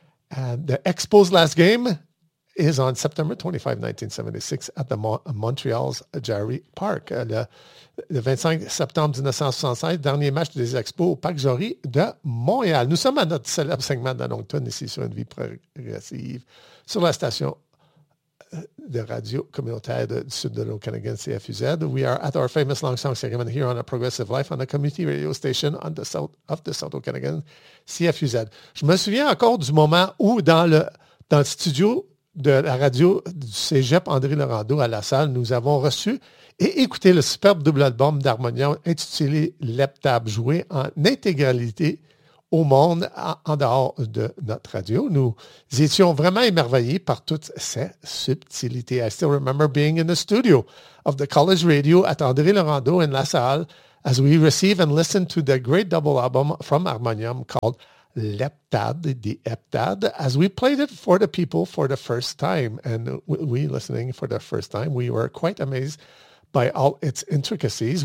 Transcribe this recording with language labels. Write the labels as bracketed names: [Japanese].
[English] And the Expos' last game is on September 25, 1976, at the Montreal's Jarry Park. [French] Le 25 septembre 1976, dernier match des Expos au Parc Jarry de Montréal. Nous sommes à notre célèbre segment d'Anoncton, ici sur Une vie progressive, sur la station de radio communautaire du sud de l'Okanagan, CFUZ. [English] We are at our famous long song segment here on A Progressive Life on a community radio station on the south of the South Okanagan, CFUZ. [French] Je me souviens encore du moment où dans le studio de la radio du Cégep André Laurendeau à La Salle, nous avons reçu et écouté le superbe double album d'Harmonia intitulé Leptab, joué en intégralité au monde en dehors de notre radio. Nous étions vraiment émerveillés par toutes ces subtilités. [English] I still remember being in the studio of the college radio at André Laurendeau in La Salle as we receive and listen to the great double album from Harmonium called Leptad, the Eptad, as we played it for the people for the first time. And we listening for the first time, we were quite amazed by all its intricacies.